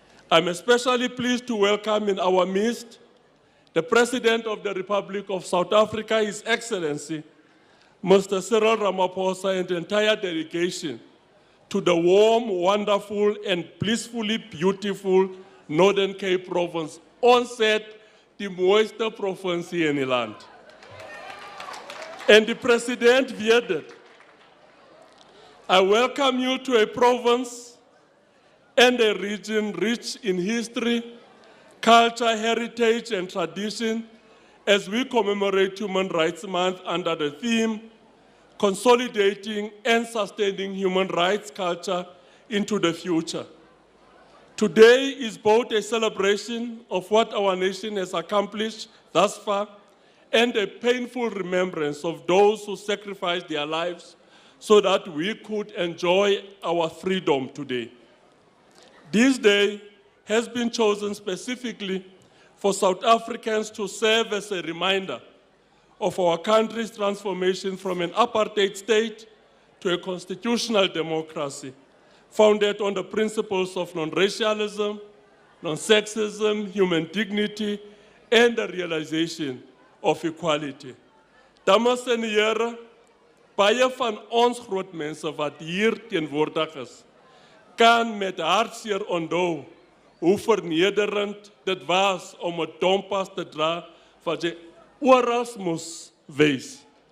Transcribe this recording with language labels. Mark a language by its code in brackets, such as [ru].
[en] I'm especially pleased to welcome in our midst the President of the Republic of South Africa, His Excellency, Mr. Cyril Ramaphosa, and the entire delegation to the warm, wonderful, and blissfully beautiful Northern Cape province. [af] Ons het die mooiste provincie in die land. En die president weet dit. [en] I welcome you to a province and a region rich in history, culture, heritage, and tradition as we commemorate Human Rights Month under the theme, Consolidating and Sustaining Human Rights Culture into the Future. Today is both a celebration of what our nation has accomplished thus far and a painful remembrance of those who sacrificed their lives so that we could enjoy our freedom today. This day has been chosen specifically for South Africans to serve as a reminder of our country's transformation from an apartheid state to a constitutional democracy founded on the principles of non-racialism, non-sexism, human dignity, and the realization of equality. [af] Dames en heren, baie van ons groot mense wat hier teenwoordig is, kan met hartseer onthou hoe vernederend dit was om 'n dompas te dra wat jy oral moes wees.